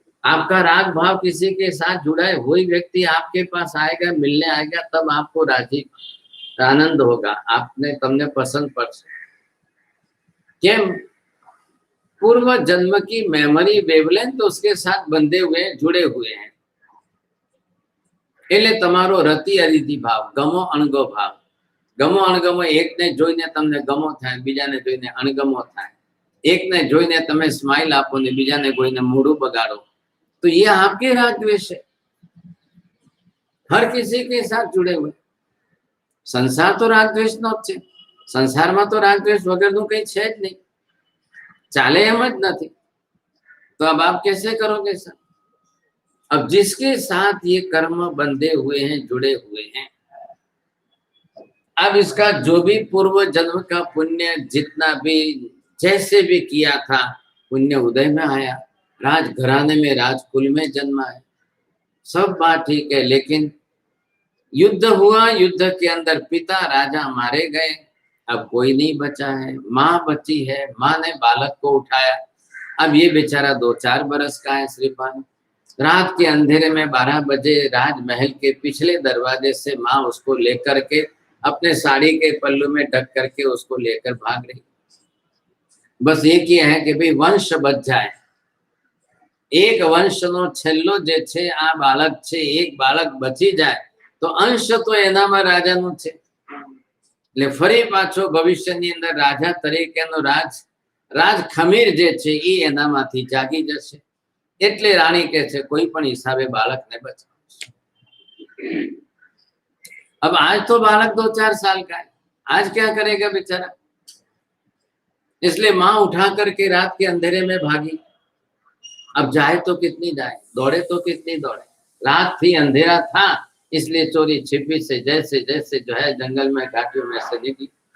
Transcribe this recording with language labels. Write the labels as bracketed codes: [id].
[hi] आपका राग भाव किसी के साथ जुड़ा है, वही व्यक्ति आपके पास आएगा, मिलने आएगा, तब आपको राजी आनंद होगा, [gu] आपने तमने पसंद पड़શે। केम? [hi] पूर्व जन्म की मेमोरी वेवलेंथ तो उसके साथ बंधे हुए जुड़े हुए हैं। [gu] એટલે તમારો રતિ અરીતિ ભાવ, ગમો અણગો ભાવ, ગમો અણગમો, એકને જોઈને તમને ગમો થાય, બીજાને જોઈને અણગમો થાય, એકને જોઈને તમે સ્માઈલ આપો ને બીજાને કોઈને મોઢું બગાડો, [hi] तो ये आपके राग द्वेष है, हर किसी के साथ जुड़े हुए। संसार तो [gu] राग द्वेष નો જ છે, સંસારમાં તો રાગ દ્વેષ વગરનું કઈ છે જ નહીં, चाले एम ज नहीं। [hi] तो अब आप कैसे करोगे सर? अब जिसके साथ ये कर्म बंधे हुए हैं, जुड़े हुए हैं, अब इसका जो भी पूर्व जन्म का पुण्य जितना भी जैसे भी किया था, पुण्य उदय में आया, राजघराने में राजकुल में जन्मा है, सब बात ठीक है। लेकिन युद्ध हुआ, युद्ध के अंदर पिता राजा मारे गए, अब कोई नहीं बचा है, माँ बची है, माँ ने बालक को उठाया। अब ये बेचारा 2-4 बरस का है श्रीपान। रात के अंधेरे में 12 बजे राजमहल के पिछले दरवाजे से माँ उसको लेकर के अपने साड़ी के पल्लू में ढक करके उसको लेकर भाग रही। बस एक ही है कि भाई वंश बच जाए, [gu] एक वंश नो छेल्लो जे छे आ बालक छे, एक बालक बची जाए तो अंश तो एनामां राजानो छे। એટલે ફરી પાછો ભવિષ્યની અંદર રાજા તરીકેનો રાજ ખમીર જે છે એ એનામાંથી જાગી જશે। એટલે રાણી કહે છે કોઈ પણ હિસાબે બાળકને બચાવો। [hi] अब आज तो बालक 2-4 साल का है, आज क्या करेगा बेचारा? इसलिए माँ उठा करके रात के अंधेरे में भागी। अब जाए तो कितनी जाए, दौड़े तो कितनी दौड़े, रात थी, अंधेरा था, इसलिए चोरी छिपी से जैसे जैसे जो है जंगल में घाटियों में से निकली।